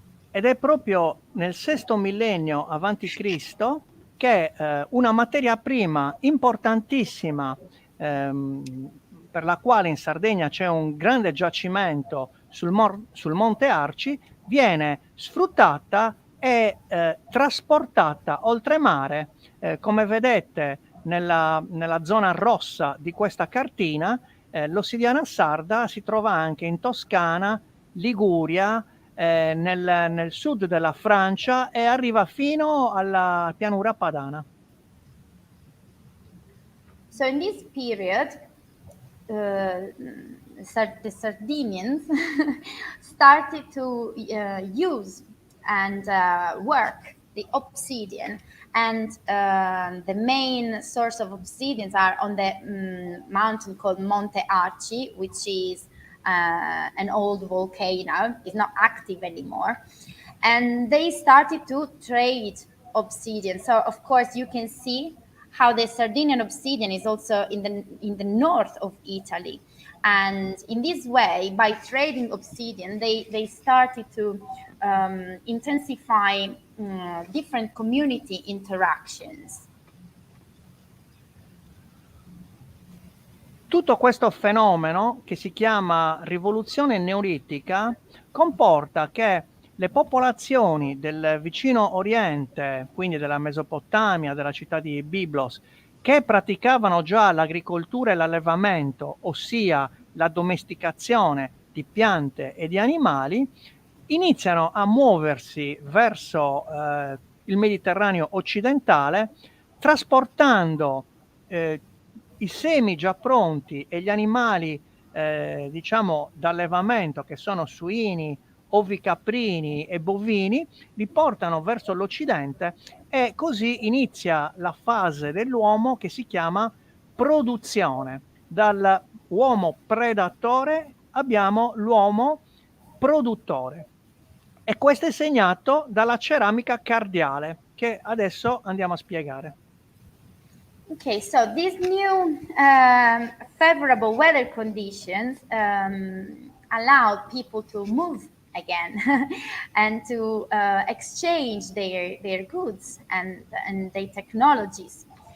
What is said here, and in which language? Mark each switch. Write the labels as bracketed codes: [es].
[it] Ed è proprio nel VI millennio avanti Cristo che una materia prima importantissima per la quale in Sardegna c'è un grande giacimento sul Monte Arci viene sfruttata e trasportata oltremare, come vedete nella zona rossa di questa cartina. l'ossidiana sarda si trova anche in Toscana, Liguria, nel sud della Francia e arriva fino alla pianura padana. [en] So in this period, the Sardinians started to use and work the obsidian, and the main source of obsidians are on the mountain called Monte Arci, which is an old volcano. It's not active anymore, and they started to trade obsidian. So of course you can see how the Sardinian obsidian is also in the north of Italy. And in this way, by trading obsidian, they started to intensify different community interactions. [it] Tutto questo fenomeno, che si chiama rivoluzione neolitica, comporta che le popolazioni del vicino Oriente, quindi della Mesopotamia, della città di Byblos, che praticavano già l'agricoltura e l'allevamento, ossia la domesticazione di piante e di animali, iniziano a muoversi verso il Mediterraneo occidentale, trasportando i semi già pronti e gli animali diciamo d'allevamento, che sono suini, ovicaprini e bovini, li portano verso l'Occidente e così inizia la fase dell'uomo che si chiama produzione. Dall'uomo predatore abbiamo l'uomo produttore, e questo è segnato dalla ceramica cardiale, che adesso andiamo a spiegare. [en] Okay, so these new favorable weather conditions allowed people to move again and to exchange their goods and their technologies.